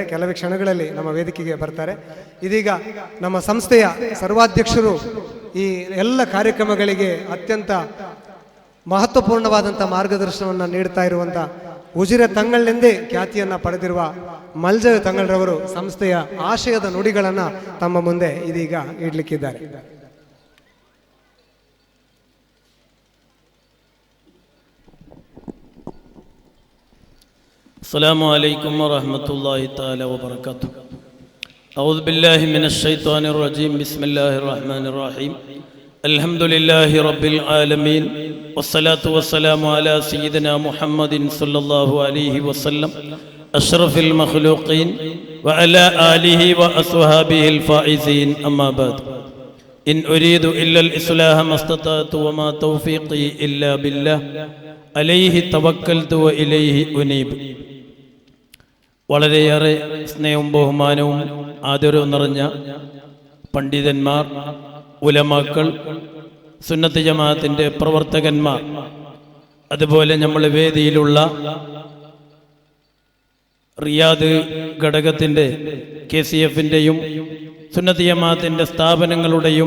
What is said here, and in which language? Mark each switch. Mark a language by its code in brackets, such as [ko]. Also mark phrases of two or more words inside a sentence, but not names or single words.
[kn] ಕೆಲವೇ ಕ್ಷಣಗಳಲ್ಲಿ ನಮ್ಮ ವೇದಿಕೆಗೆ ಬರ್ತಾರೆ. ಇದೀಗ ನಮ್ಮ ಸಂಸ್ಥೆಯ ಸರ್ವಾಧ್ಯಕ್ಷರು ಈ ಎಲ್ಲ ಕಾರ್ಯಕ್ರಮಗಳಿಗೆ ಅತ್ಯಂತ ಮಹತ್ವಪೂರ್ಣವಾದಂಥ ಮಾರ್ಗದರ್ಶನವನ್ನು ನೀಡ್ತಾ ಇರುವಂಥ ಉಜಿರೆ ತಂಗಳ್ನೆಂದೇ ಖ್ಯಾತಿಯನ್ನು ಪಡೆದಿರುವ ಮಲ್ಜ ತಂಗಳ್ರವರು ಸಂಸ್ಥೆಯ ಆಶಯದ ನುಡಿಗಳನ್ನು ತಮ್ಮ ಮುಂದೆ ಇದೀಗ ಇಡ್ಲಿಕ್ಕಿದ್ದಾರೆ. [ar] السلام عليكم ورحمة الله تعالى وبركاته. أعوذ بالله من الشيطان الرجيم. بسم الله الرحمن الرحيم. الحمد لله رب العالمين والصلاة والسلام على سيدنا محمد صلى الله عليه وسلم أشرف المخلوقين وعلى آله وأصحابه الفائزين. أما بعد، إن أريد إلا الإصلاح ما استطعت وما توفيقي إلا بالله عليه توكلت وإليه أنيب. [ml] വളരെയേറെ സ്നേഹവും ബഹുമാനവും ആദരവും നിറഞ്ഞ പണ്ഡിതന്മാർ, ഉലമാക്കൾ, സുന്നത്ത് ജമാഅത്തിൻ്റെ പ്രവർത്തകന്മാർ, അതുപോലെ നമ്മുടെ വേദിയിലുള്ള റിയാദ് ഘടകത്തിൻ്റെ KCFൻ്റെയും സുന്നത്ത് ജമാഅത്തിൻ്റെ സ്ഥാപനങ്ങളുടെയും